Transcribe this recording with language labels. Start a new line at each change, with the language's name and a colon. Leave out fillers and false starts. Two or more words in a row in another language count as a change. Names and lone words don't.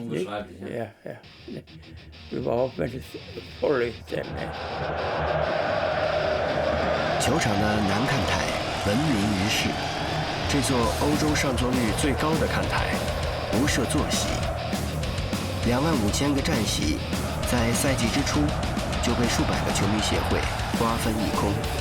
German: Unbeschreiblich, ne? Ja. Überhaupt, wenn es voll ist. Ne?
Chinese: 球场的南看台闻名于世，这座欧洲上座率最高的看台，不设坐席，25000个站席，在赛季之初就被数百个球迷协会瓜分一空。